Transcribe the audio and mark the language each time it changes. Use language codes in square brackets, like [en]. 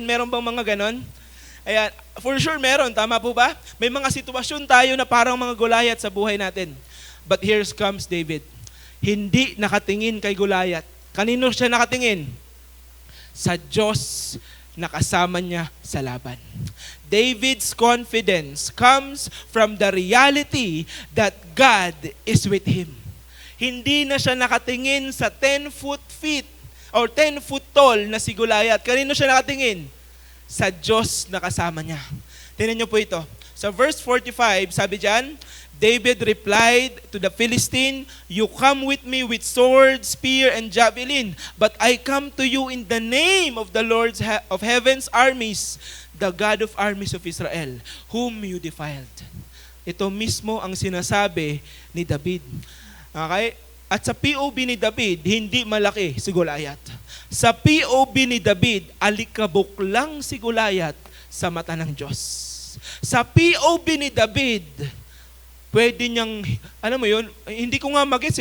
[tl] Meron bang mga ganon? Ayan, [en] for sure [tl] meron, tama po ba? May mga sitwasyon tayo na parang mga Goliath sa buhay natin. [en] But here comes David. [tl] Hindi nakatingin kay Goliath. Kanino siya nakatingin? Sa Diyos na kasama niya sa laban. [en] David's confidence comes from the reality that God is with him. [tl] Hindi na siya nakatingin sa [en] 10-foot feet or 10-foot tall [tl] na si Goliath. Kanino siya nakatingin? Sa Diyos na kasama niya. Tingnan niyo po ito. Sa verse 45, sabi diyan, [en] David replied to the Philistine, "You come with me with sword, spear, and javelin, but I come to you in the name of the Lord of heaven's armies, the God of armies of Israel, whom you defiled." [tl] Ito mismo ang sinasabi ni David. Okay? At sa POV ni David, hindi malaki si Goliath. Sa POV ni David, alikabok lang si Goliath sa mata ng Diyos. Sa POV ni David, pwede niyang, alam mo yun, hindi ko nga mag-gets.